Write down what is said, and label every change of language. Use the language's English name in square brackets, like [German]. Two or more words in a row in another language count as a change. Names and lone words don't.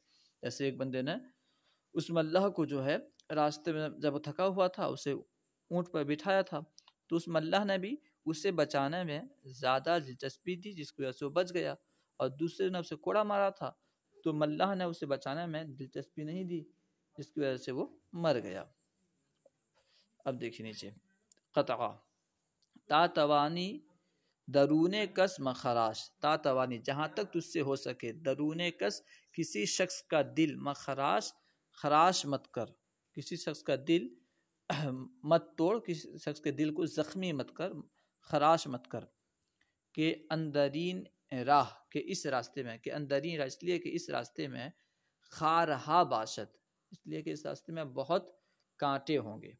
[Urdu] جیسے ایک بندے نے اس ملح کو جو ہے راستے میں جب وہ تھکا ہوا تھا اسے اونٹ پر بٹھایا تھا، تو اس ملح نے بھی اسے بچانے میں زیادہ دلچسپی دی جس کی وجہ سے وہ بچ گیا، اور دوسرے نے اسے کوڑا مارا تھا تو ملح نے اسے بچانے میں دلچسپی نہیں دی جس کی وجہ سے وہ مر گیا. اب دیکھیے نیچے، [Persian] قطعہ تا توانی درون کس مخراش، تا توانی [Urdu] جہاں تک تجھ سے ہو سکے، [Persian] درون کس [Urdu] کسی شخص کا دل، مخراش خراش مت کر، کسی شخص کا دل مت توڑ، کسی شخص کے دل کو زخمی مت کر، خراش مت کر. کہ [Persian] اندرین راہ، [Urdu] کہ اس راستے میں، کہ [Persian] اندرین راہ [Urdu] اس لیے کہ اس راستے میں، [Persian] خارہا باشد [Urdu] اس لیے کہ اس راستے میں بہت کانٹے ہوں گے.